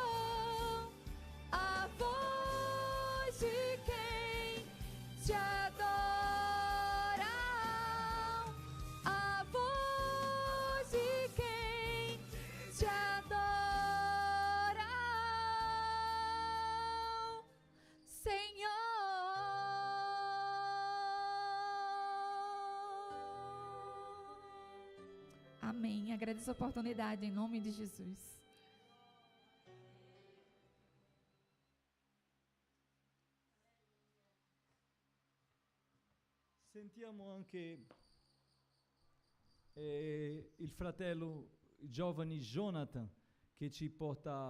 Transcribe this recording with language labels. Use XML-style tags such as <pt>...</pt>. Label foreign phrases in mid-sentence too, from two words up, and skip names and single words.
<pt>a voz de quem te adora, a voz de quem te adora, Senhor. Amém. Agradeço a oportunidade em nome de Jesus.</pt> <it>Sentiamo anche il fratello giovane Jonathan che ci porta</it>